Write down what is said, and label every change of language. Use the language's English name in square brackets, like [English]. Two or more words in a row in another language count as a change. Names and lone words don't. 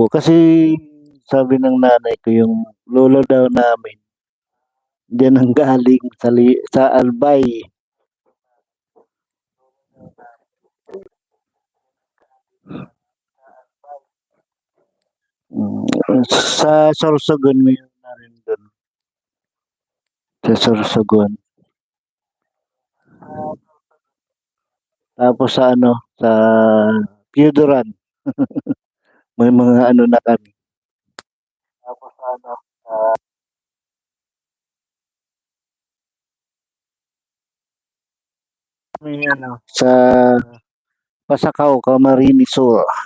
[Filipino] Kasi sabi ng nanay ko yung lolo daw namin, diyan ang galing sa Albay. Sa Sorsogon mo yun na rin doon. Sa Sorsogon. Tapos sa ano, sa Piodoran. May mga ano na kami. Tapos sa ano, may ano, sa Pasakaw, Camarines Sur.